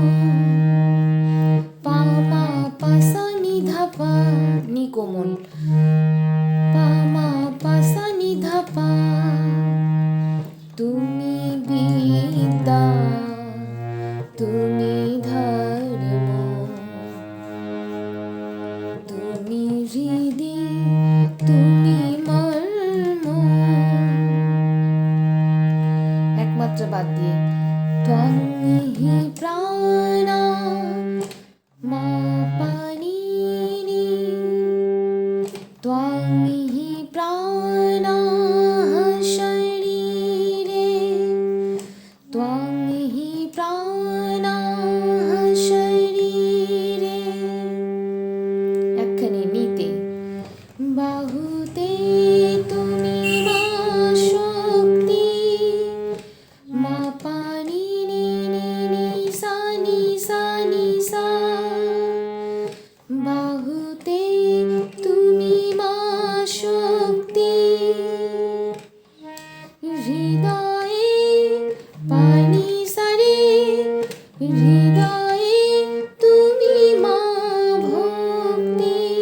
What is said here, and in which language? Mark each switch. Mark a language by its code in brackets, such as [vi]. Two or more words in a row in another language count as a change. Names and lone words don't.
[bn] পা মা পা সা নি ধা পা, নি কোমল, পা মা পা সা নি ধা পা, তুমি বিদ্যা, তুমি ধর্ম, তুমি হৃদি, তুমি মর্ম। একমাত্রা বাদ দিয়ে [sa] त्वं हि प्राणा मा पा नी नी, त्वं हि प्राणाः शरीरे, त्वं हि प्राणाः शरीरे। [bn] একখানি নিতে বাহুতে তুমি মা শক্তি, মা পা নি নি নি নি সা নি সা নি সা, বাহুতে তুমি মা শক্তি, হৃদয়ে পা নি সা রে, হৃদয়ে তুমি মা ভক্তি,